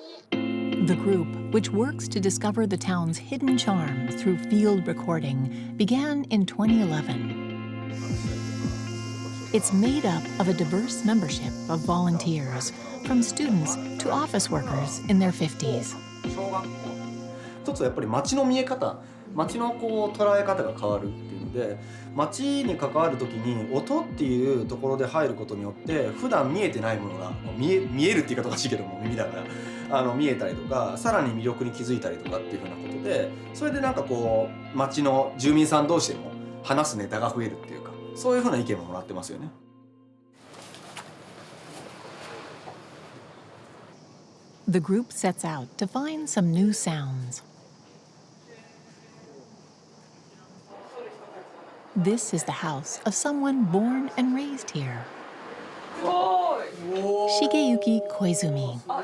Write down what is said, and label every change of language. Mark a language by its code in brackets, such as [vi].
[en] The group, which works to discover the town's hidden charms through field recording, began in 2011. It's made up of a diverse membership of volunteers, from students to office workers in their 50s. [ja] 一つはやっぱり街の見え方、街の捉え方が変わるっていうので、街に関わる時に音っていうところで入ることによって普段見えてないものが見えるって言い方おかしいけども耳だから見えたりとか、さらに魅力に気づいたりとかっていうふうなことで、それでなんか街の住民さん同士でも話すネタが増えるっていうか、そういうふうな意見ももらってますよね。 [en] The group sets out to find some new sounds. This is the house of someone born and raised here. Shigeyuki Koizumi.